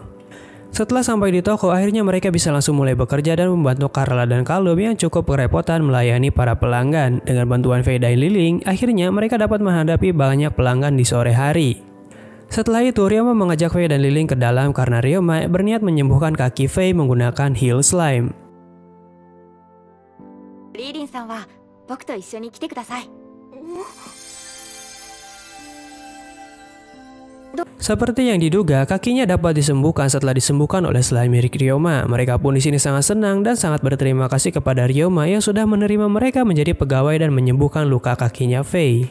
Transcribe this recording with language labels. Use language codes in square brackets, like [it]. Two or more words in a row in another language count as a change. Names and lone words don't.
[id] Setelah sampai di toko, akhirnya mereka bisa langsung mulai bekerja dan membantu Carla dan Calum yang cukup kerepotan melayani para pelanggan. Dengan bantuan Fei dan Liling, akhirnya mereka dapat menghadapi banyak pelanggan di sore hari. Setelah itu, Ryoma mengajak Fei dan Liling ke dalam karena Ryoma berniat menyembuhkan kaki Fei menggunakan Heal Slime. [ja] リーリンさんは僕と一緒に来てください。 [id] Seperti yang diduga, kakinya dapat disembuhkan setelah disembuhkan oleh slime milik Ryoma. Mereka pun di sini sangat senang dan sangat berterima kasih kepada Ryoma yang sudah menerima mereka menjadi pegawai dan menyembuhkan luka kakinya Fei.